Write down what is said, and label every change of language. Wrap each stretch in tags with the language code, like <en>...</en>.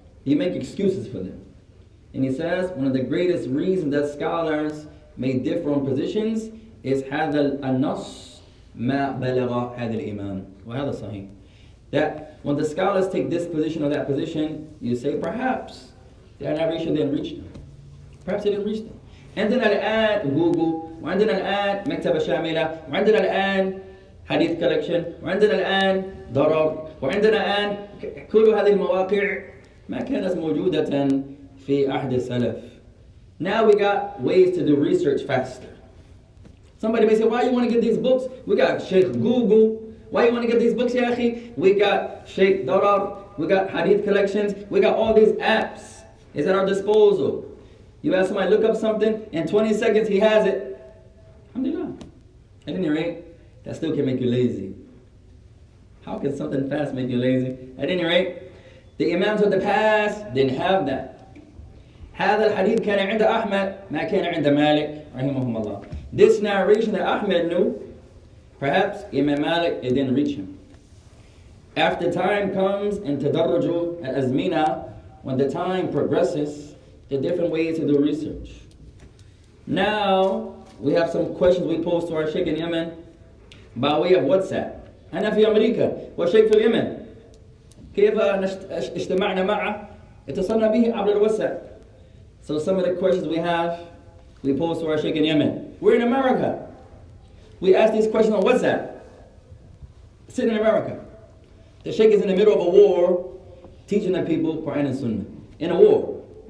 <en>You make excuses for them. And he says, one of the greatest reasons that scholars may differ on positions is</en> <ar>هذا النص ما بلغ هذا الإمام وهذا صحيح.</ar> <en>That when the scholars take this position or that position, you say perhaps their narration didn't reach them. Perhaps it didn't reach them.</en> <ar>عندنا الآن جوجل وعندنا الآن مكتبة شاملة وعندنا الآن حديث كولكشن وعندنا الآن ضرر وعندنا الآن كل هذه المواقع ما كانت موجودة في عهد السلف.</ar> <en>Now we got ways to do research faster. Somebody may say, why you want to get these books? We got Sheikh Google. Why you want to get these books, ya akhi? We got Sheikh Darar. We got hadith collections. We got all these apps. It's at our disposal. You ask somebody look up something, in 20 seconds he has it. Alhamdulillah. At any rate, that still can make you lazy. How can something fast make you lazy? At any rate, the Imams of the past didn't have that.</en> <ar>هذا الحديث كان عند أحمد ما كان عند مالك رحمهم الله.</ar> <en>This narration that Ahmed knew, perhaps Imam Malik, it didn't reach him. After time comes in tadarruju al-azmina, when the time progresses, the different ways to do research. Now, we have some questions we pose to our Sheikh in Yemen by way of WhatsApp.</en> <ar>أنا في أمريكا والشيخ في اليمن. كيف اجتمعنا معه؟ اتصلنا به عبر الواتساب.</ar> <en>So some of the questions we have, we pose to our Sheikh in Yemen. We're in America. We ask these questions on WhatsApp. Sitting in America. The Sheikh is in the middle of a war, teaching the people Quran and Sunnah. In a war.</en>